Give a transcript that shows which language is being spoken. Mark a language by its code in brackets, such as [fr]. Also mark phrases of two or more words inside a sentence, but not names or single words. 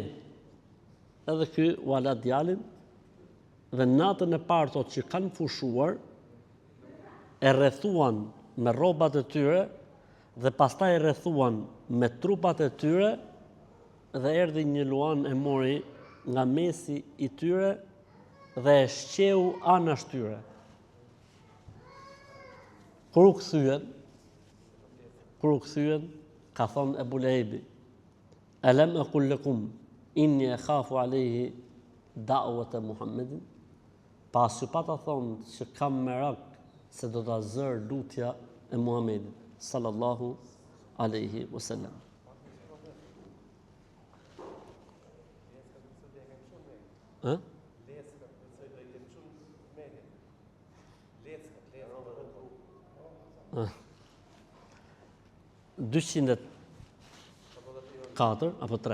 [sq] Edhe ky u ala djalin, dhe natën e parë thotë që kanë fushuar, e rrethuan me rrobat e tyre, dhe pastaj e rrethuan me trupat e tyre, dhe erdhi një luan e mori nga mesi i tyre, dhe e shqeu anash tyre. Kur u kthyen, ka thonë Ebu Lehebi, [ar] ألم أقل لكم إني أخاف عليه دعوة محمد. [sq] Pas që pata thonë që kam merak se do ta zër lutja e Muhammedit [ar] صلى الله عليه وسلم. Ë? [sq] 204 apo 3.